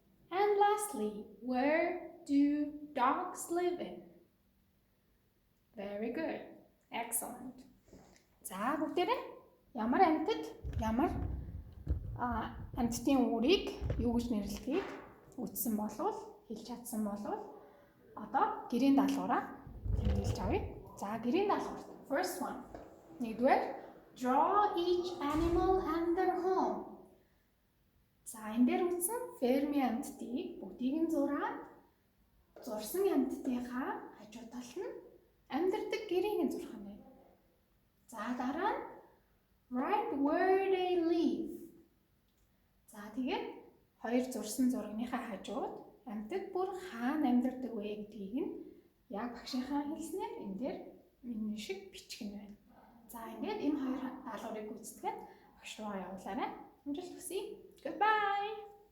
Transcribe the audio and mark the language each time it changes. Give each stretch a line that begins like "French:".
English: And lastly, where do dogs live in? Very good. Excellent.
Mongolian: За бүгдээрээ ямар амьтад ямар амьтдын үүрийг юу гэж нэрлэхийг үзсэн болвол хэлж чадсан болвол одоо гэрийн даалгавраа хэлж авъя. За гэрийн даалгавар.
English: First one.
Mongolian: Нэгдүгээр
English: draw each animal and their home.
Mongolian: За энэ дээр үзсэн фермийн амьтдыг бүгдийг нь зураад зурсан амьтдынхаа хажуу талд нь амьдардаг гэрийг нь зурх юм байна. За дараа нь
English: write where they live.
Mongolian: За тэгээд хоёр зурсан зурагныхаа хажууд амьтад бүр хаана амьдардаг вэ гэдгийг нь яг багшийнхаа хэлснээр энэ дээр энэ шиг бичих нь байна. За ингээд энэ хоёр даалгаврыг гүйцэтгээд багш руугаа явуулаарай. Амжилт хүсье. Goodbye.